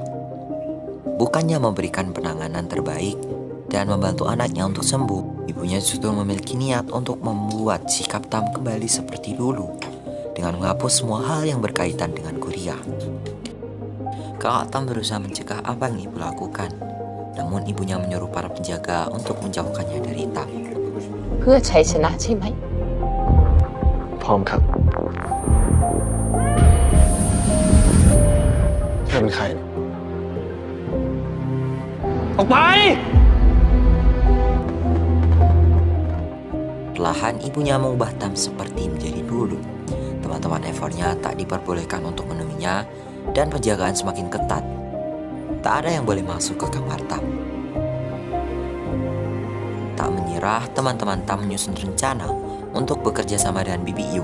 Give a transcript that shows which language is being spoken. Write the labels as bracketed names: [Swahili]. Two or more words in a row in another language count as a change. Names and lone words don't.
[Indonesian] Bukannya memberikan penanganan terbaik dan membantu anaknya untuk sembuh, ibunya justru memiliki niat untuk membuat sikap Tam kembali seperti dulu dengan menghapus semua hal yang berkaitan dengan Kuryah. Kakak Tam berusaha mencegah apa yang ibu lakukan, namun ibunya menyuruh para penjaga untuk menjauhkannya dari Tam. [Thai] เพื่อชัยชนะใช่ไหม พร้อมครับเธอเป็นใคร ออกไป [Indonesian] Perlahan ibunya mengubah Tam seperti menjadi dulu. Teman-teman Evornya tak diperbolehkan untuk menemuinya dan penjagaan semakin ketat. Tak ada yang boleh masuk ke kamar Tam. Tak menyerah, teman-teman Tam menyusun rencana untuk bekerja sama dengan Bibi Yu.